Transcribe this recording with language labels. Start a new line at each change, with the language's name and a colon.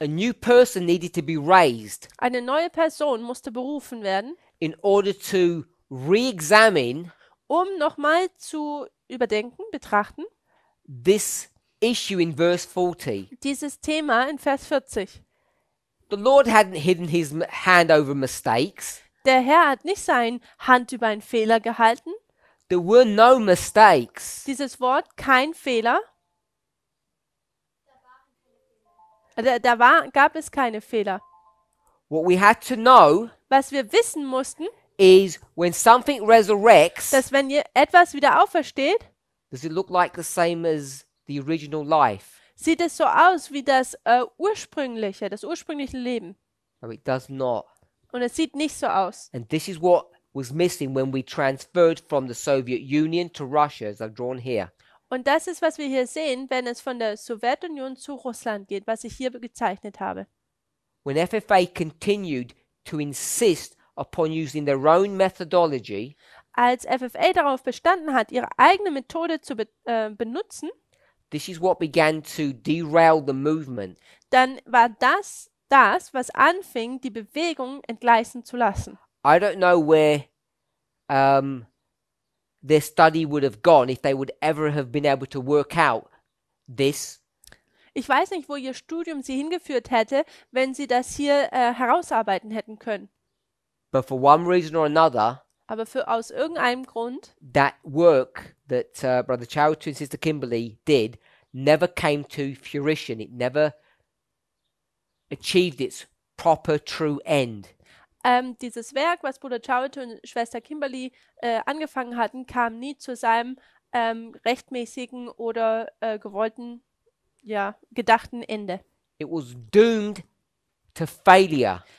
English: A new person needed to be raised
German: Eine neue Person musste berufen werden,
English: in order to re-examine
German: um nochmal zu überdenken, betrachten,
English: this issue in verse 40.
German: dieses Thema in Vers 40.
English: The Lord hadn't hidden his hand over mistakes.
German: Der Herr hat nicht seine Hand über einen Fehler gehalten.
English: There were no mistakes.
German: Dieses Wort, kein Fehler. Gab es keine Fehler.
English: What we had to know
German: Was wir wissen mussten,
English: is when something resurrects,
German: dass wenn etwas wieder aufersteht,
English: does it look like the same as the original life?
German: sieht es so aus wie das ursprüngliche Leben.
English: No, it does not.
German: Und es sieht nicht so aus.
English: And this is what was missing when we transferred from the Soviet Union to Russia, as I've drawn here.
German: Und das ist, was wir hier sehen, wenn es von der Sowjetunion zu Russland geht, was ich hier gezeichnet habe.
English: When FFA continued to insist upon using their own methodology,
German: Als FFA darauf bestanden hat, ihre eigene Methode zu benutzen,
English: this is what began to derail the movement.
German: dann war das, was anfing, die Bewegung entgleisen zu lassen.
English: I don't know where their study would have gone if they would ever have been able to work out this.
German: Ich weiß nicht, wo ihr Studium sie hingeführt hätte, wenn sie das hier herausarbeiten hätten können.
English: But for one reason or another,
German: Aber aus irgendeinem Grund,
English: that work that Brother Chowdhury and Sister Kimberly did never came to fruition. It never achieved its proper, true end.
German: dieses Werk, was Bruder Chowdhury und Schwester Kimberly angefangen hatten, kam nie zu seinem rechtmäßigen oder gewollten, gedachten Ende.
English: It was doomed to failure.